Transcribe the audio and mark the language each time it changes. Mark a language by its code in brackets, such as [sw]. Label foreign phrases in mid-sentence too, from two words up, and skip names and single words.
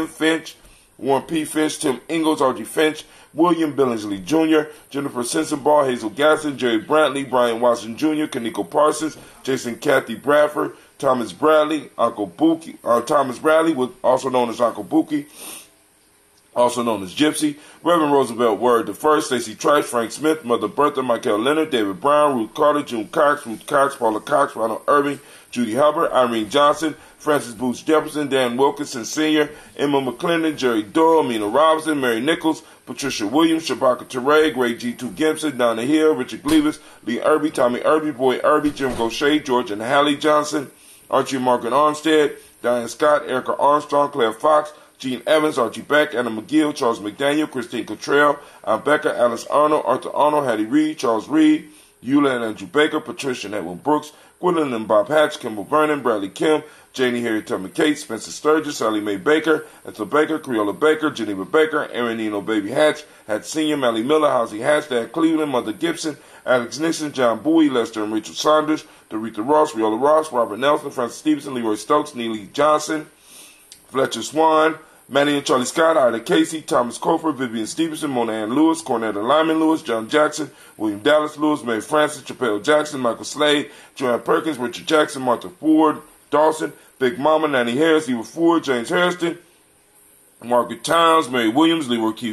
[en] Finch, Warren P. Finch, Tim Ingalls, Archie Finch, William Billingsley Jr., Jennifer Sensenbaugh, Hazel Gasson, Jerry Brantley, Brian Watson Jr., Kaniko Parsons, Jason Kathy Bradford, Thomas Bradley, Thomas Bradley, also known as Uncle Buki, also known as Gypsy, Reverend Roosevelt Word I, Stacey Trice, Frank Smith, Mother Bertha, Michael Leonard, David Brown, Ruth Carter, June Cox, Ruth Cox, Paula Cox, Ronald Irving, Judy Hubbard, Irene Johnson, Francis Booth Jefferson, Dan Wilkinson Sr., Emma McClendon, Jerry Doyle, Mina Robinson, Mary Nichols, Patricia Williams, Shabaka Teray, Greg G2 Gibson, Donna Hill, Richard Gleavis, Lee Irby, Tommy Irby, Boy Irby, Jim Gaucher, George and Hallie Johnson, Archie Margaret Armstead, Diane Scott, Erica Armstrong, Claire Fox, Gene Evans, Archie Beck, Anna McGill, Charles McDaniel, Christine Cottrell, Ann Becker, Alice Arnold, Arthur Arnold, Hattie Reed, Charles Reed, Eula and Andrew Baker, Patricia and Edwin Brooks, Gwendolyn and Bob Hatch, Kimball Vernon, Bradley Kim, Janie Harriet Tubman Cates, Spencer Sturgis, Sally Mae Baker, Ethel Baker, Creola Baker, Geneva Baker, Aaron Eno Baby Hatch, Hatch Sr., Mally Miller, Housie Hatch, Dad Cleveland, Mother Gibson, Alex Nixon, John Bowie, Lester and Rachel Saunders, Doretha Ross, Riola Ross, Robert Nelson, Francis Stevenson, Leroy Stokes, Neely Johnson, Fletcher Swan, Manny and Charlie Scott, Ida Casey, Thomas Cofer, Vivian Stevenson, Mona Ann Lewis, Cornetta Lyman Lewis, John Jackson, William Dallas Lewis, Mary Francis, Chappelle Jackson, Michael Slade, Joanne Perkins, Richard Jackson, Martha Ford, Dawson, Big Mama, Nanny Harris, Eva Ford, James Harrison, Margaret Towns, Mary Williams, Leroy Q.